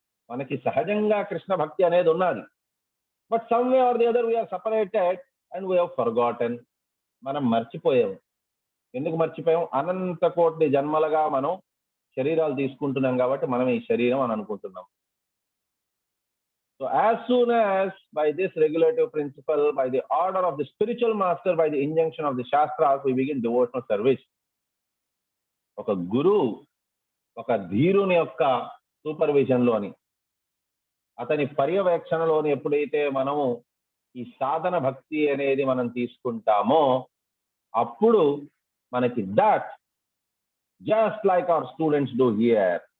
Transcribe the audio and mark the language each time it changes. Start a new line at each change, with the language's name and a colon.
Telugu: మనకి సహజంగా కృష్ణ భక్తి అనేది ఉన్నది.
English: But some way or the other we're separated and we have forgotten.
Telugu: మనం మర్చిపోయాము. ఎందుకు మర్చిపోయాం? అనంత కోటి జన్మలుగా మనం శరీరాలు తీసుకుంటున్నాం కాబట్టి మనం ఈ శరీరం అని అనుకుంటున్నాం.
English: So as soon as by this regulative principle, by the order of the spiritual master, by the injunction of the shastras, we begin devotional service.
Telugu: ఒక గురువు, ఒక ధీరుని యొక్క సూపర్విజన్ లోని, అతని పర్యవేక్షణలోని ఎప్పుడైతే మనము ఈ సాధన భక్తి అనేది మనం తీసుకుంటామో అప్పుడు మనకి
English: That just like our students do here.